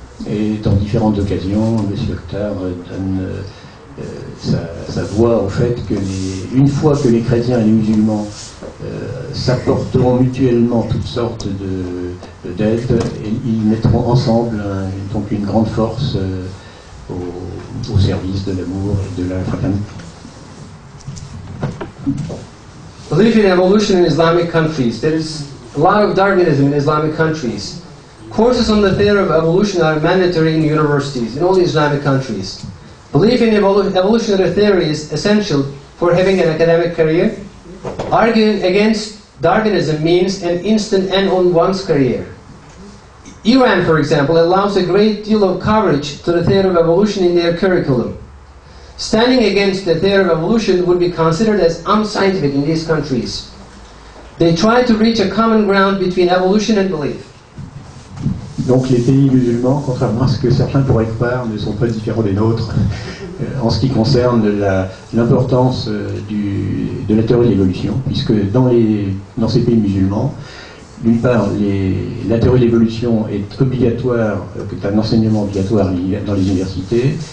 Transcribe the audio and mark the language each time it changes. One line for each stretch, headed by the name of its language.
French: Et dans différentes occasions, M. Oktar donne sa voix au fait que une fois que les chrétiens et les musulmans s'apporteront mutuellement toutes sortes d'aides, ils mettront ensemble donc une grande force au service de l'amour et de la fraternité.
English: Belief in evolution in Islamic countries. There is a lot of Darwinism in Islamic countries. Courses on the theory of evolution are mandatory in universities in all the Islamic countries. Belief in evolutionary theory is essential for having an academic career. Arguing against Darwinism means an instant end on one's career. Iran, for example, allows a great deal of coverage to the theory of evolution in their curriculum. Standing against the theory of evolution would be considered as unscientific in these countries. They try to reach a common ground between evolution and belief.
French: Donc les pays musulmans, contrairement à ce que certains pourraient croire, ne sont pas différents des nôtres en ce qui concerne l'importance de la théorie de l'évolution, puisque dans ces pays musulmans, d'une part, la théorie de l'évolution est obligatoire, c'est un enseignement obligatoire dans les universités.